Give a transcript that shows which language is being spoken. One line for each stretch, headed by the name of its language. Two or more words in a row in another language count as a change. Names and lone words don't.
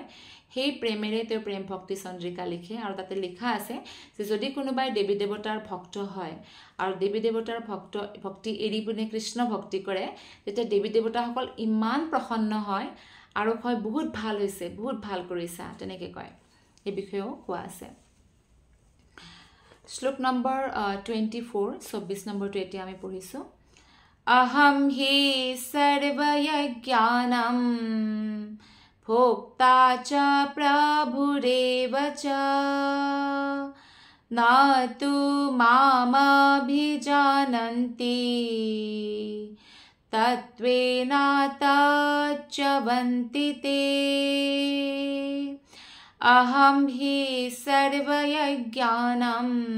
Assamese: সেই প্ৰেমেৰে তেওঁ প্ৰেম ভক্তি চন্দ্ৰিকা লিখে আৰু তাতে লিখা আছে যে যদি কোনোবাই দেৱী দেৱতাৰ ভক্ত হয় আৰু দেৱী দেৱতাৰ ভক্তি এৰি পিনে কৃষ্ণ ভক্তি কৰে তেতিয়া দেৱী দেৱতাসকল ইমান প্ৰসন্ন হয় আৰু কয় বহুত ভাল হৈছে বহুত ভাল কৰিছা তেনেকৈ কয় এই বিষয়েও কোৱা আছে শ্লোক নম্বৰ 24 নম্বৰটো এতিয়া আমি পঢ়িছোঁ
Sanskrit: अहम हि सर्वयज्ञानं भोक्ता च प्रभुरेव च न तु मामभिजानन्ति तत्त्वेन तच्चवन्ति ते अहम हि सर्वयज्ञानं